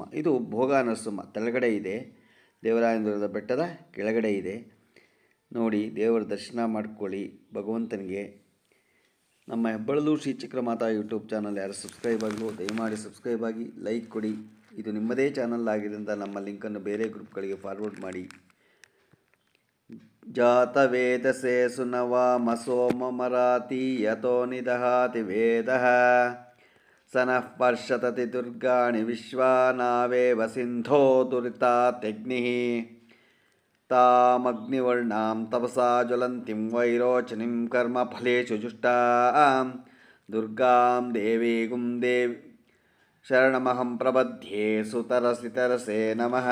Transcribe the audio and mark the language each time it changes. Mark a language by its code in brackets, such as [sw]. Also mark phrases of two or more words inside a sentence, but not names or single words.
[kn] ಇದು ಭೋಗಾನರಸಿಂಹ ತೆಳಗಡೆ ಇದೆ, ದೇವರಾಯನದುರ್ಗದ ಬೆಟ್ಟದ ಕೆಳಗಡೆ ಇದೆ. ನೋಡಿ, ದೇವರ ದರ್ಶನ ಮಾಡ್ಕೊಳ್ಳಿ ಭಗವಂತನಿಗೆ. ನಮ್ಮ ಹೆಬ್ಬಳಲು ಶ್ರೀ ಚಕ್ರಮಾತಾ ಯೂಟ್ಯೂಬ್ ಚಾನಲ್ ಯಾರು ಸಬ್ಸ್ಕ್ರೈಬ್ ಆಗಲು ದಯಮಾಡಿ ಸಬ್ಸ್ಕ್ರೈಬ್ ಆಗಿ, ಲೈಕ್ ಕೊಡಿ. ಇದು ನಿಮ್ಮದೇ ಚಾನಲ್ ಆಗಿದ್ದರಿಂದ ನಮ್ಮ ಲಿಂಕನ್ನು ಬೇರೆ ಗ್ರೂಪ್ಗಳಿಗೆ ಫಾರ್ವರ್ಡ್ ಮಾಡಿ. [sa] ಜಾತವೇದಸೆ ಸುನವಾಮ ಸೋಮಮರಾತಿ ಯತೋ ನಿದಹಾತಿ ವೇದಃ ಸನಃ ಪರ್ಷತತಿ ದುರ್ಗಾಣಿ ವಿಶ್ವಾನಾವೇವ ಸಿಂಧೋ ದುರಿತಾತ್ಯಗ್ನಿಃ ತಾಮಗ್ನಿವರ್ಣಾಂ ತಪಸಾ ಜ್ವಲಂತಿಂ ವೈರೋಚನಿಂ ಕರ್ಮಫಲೇಷು ಜುಷ್ಟಾಂ ದುರ್ಗಾಂ ದೇವೀಗುಂ ದೇವಿ ಶರಣಮಹಂ ಪ್ರಪದ್ಯೆ ಸುತರಸಿತರಸೆ ನಮಃ.